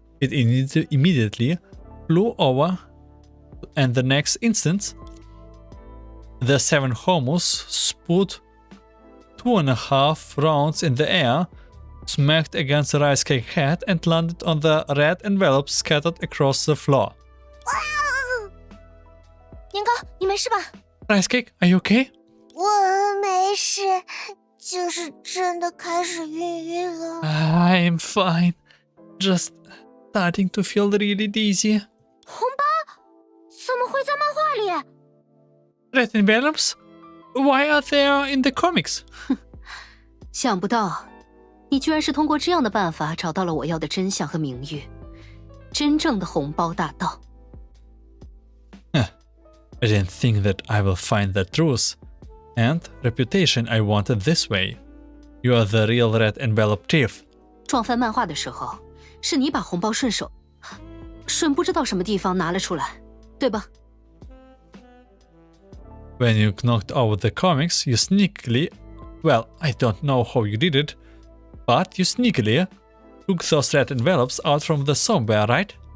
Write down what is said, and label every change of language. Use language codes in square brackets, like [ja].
[en] It immediately flew over, and the next instant, the 7 homos spewed 2.5 rounds in the air, smacked against Ricey's head, and landed on the red envelopes scattered across the floor. [zh] 年糕，你没事吧？ [en] Ricey, are you okay? [zh] 我没事，就是真的开始晕了。 [en] I'm fine. Just starting to feel really dizzy. [zh] 红包怎么会在漫画里？ [en] Red envelopes? Why are they in the comics? [zh] 想不到，你居然是通过这样的办法找到了我要的真相和名誉，真正的红包大盗。 [en] I didn't think that I will find the truth and reputation I wanted this way. You are the real red envelope thief. [zh] 撞翻漫画的时候，是你把红包顺不知道什么地方拿了出来，对吧？ [en] When you knocked over the comics, you sneakily, well, I don't know how you did it, but you sneakily took those red envelopes out from the somewhere, right?